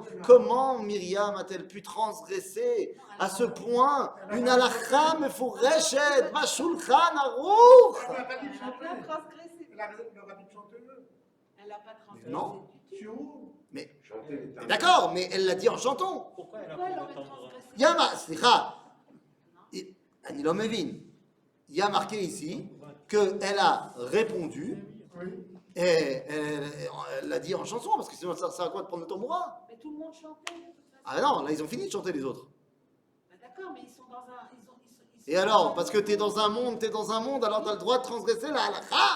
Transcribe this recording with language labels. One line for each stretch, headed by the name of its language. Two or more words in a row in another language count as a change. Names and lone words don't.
French: Comment Myriam a-t-elle pu transgresser à ce point une
Hebrew: הלכה מפורשת בשולחן ערוך?
French: Elle n'a pas dit de Elle n'a pas chanter. transgressé. Elle a dit de chanter. Elle n'a pas transgressé. Non. du tout. Sur où? Mais Chanter les temps. d'accord, mais elle l'a dit en chantant. Pourquoi elle a Pourquoi pu elle aurait entendre transgressé? Yama,
Hebrew: סליחה, אני לא מבין.
French: Il y a marqué ici qu'elle a répondu. Oui. Et elle l'a dit en chanson, parce que sinon ça sert à quoi de prendre le tamboura? Mais tout le monde chantait de toute façon. Ah non, là ils ont fini de chanter les autres. Bah, d'accord, mais ils sont dans un. Et alors, parce que t'es dans un monde, alors t'as le droit de transgresser la halakha.